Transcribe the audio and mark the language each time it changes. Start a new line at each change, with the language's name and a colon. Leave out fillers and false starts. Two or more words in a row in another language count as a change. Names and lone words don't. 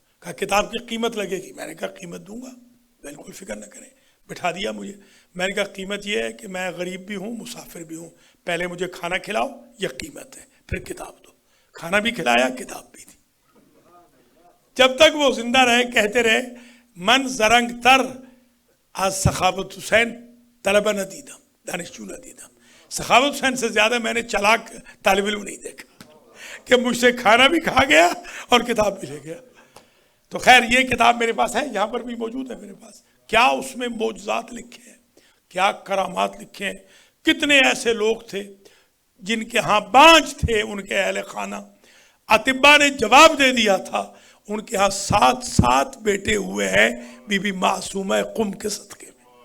Urdu: کہا کتاب کی قیمت لگے گی؟ میں نے کہا قیمت دوں گا، بالکل فکر نہ کریں. بٹھا دیا مجھے. میں نے کہا قیمت یہ ہے کہ میں غریب بھی ہوں، مسافر بھی ہوں، پہلے مجھے کھانا کھلاؤ، یہ قیمت ہے، پھر کتاب دو. کھانا بھی کھلایا، کتاب بھی دی. جب تک وہ زندہ رہے کہتے رہے
Persian: من زرنگ تر از سخاوت حسین طلبہ نہ دیدم، دانشجو نہ دیدم.
Urdu: سخاوت حسین سے زیادہ میں نے چلاک طالب علم نہیں دیکھا کہ مجھ سے کھانا بھی کھا گیا اور کتاب بھی لے گیا. تو خیر یہ کتاب میرے پاس ہے، یہاں پر بھی موجود ہے میرے پاس. کیا اس میں معجزات لکھے ہیں، کیا کرامات لکھے ہیں. کتنے ایسے لوگ تھے جن کے ہاں بانج تھے ان کے اہل خانہ، اطباء نے جواب دے دیا تھا ان کے ہاں 7 بیٹے ہوئے ہیں بی بی معصومہ قم کے صدقے میں.